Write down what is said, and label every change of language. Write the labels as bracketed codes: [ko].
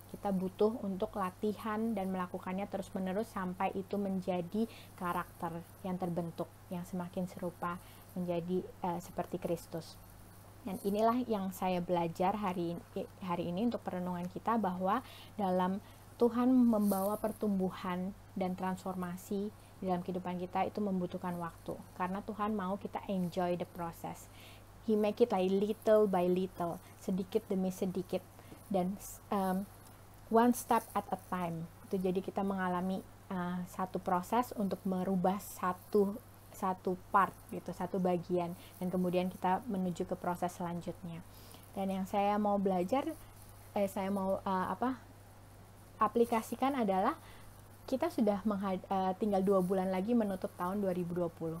[id] Kita butuh untuk latihan dan melakukannya terus-menerus sampai itu menjadi karakter yang terbentuk, yang semakin serupa menjadi seperti Kristus. Dan inilah yang saya belajar hari ini untuk perenungan kita, bahwa dalam Tuhan membawa pertumbuhan dan transformasi dalam kehidupan kita itu membutuhkan waktu, karena Tuhan mau kita [en] enjoy the process. He make it like little by little, [id] sedikit demi sedikit, dan [en] one step at a time. [id] Itu jadi kita mengalami satu proses untuk merubah satu part gitu, satu bagian, dan kemudian kita menuju ke proses selanjutnya. Dan yang saya mau belajar saya mau aplikasikan adalah kita sudah tinggal 2 bulan lagi menutup tahun 2020.